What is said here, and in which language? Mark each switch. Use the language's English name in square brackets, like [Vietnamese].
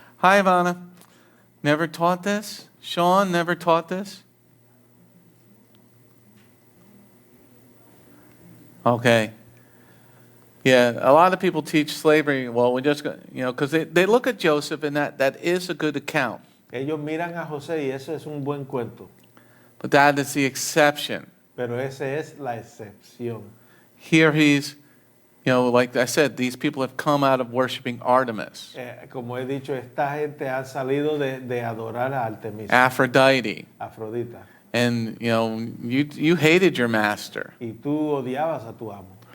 [English] Hi, Ivana. Never taught this? Sean, never taught this? Okay. Yeah, a lot of people teach slavery. Well, we just, because they look at Joseph, and that is a good account. [Spanish] Ellos miran a José y eso es un buen cuento. [English] But that is the exception. [Spanish] Pero esa es la excepción. [English] Here he's, like I said, these people have come out of worshiping Artemis, [Spanish] Como he dicho, esta gente ha salido de adorar a Artemis, [English] Aphrodite, [Spanish] Afrodita. [English] and you hated your master, [Spanish] Y tú odiabas a tu amo.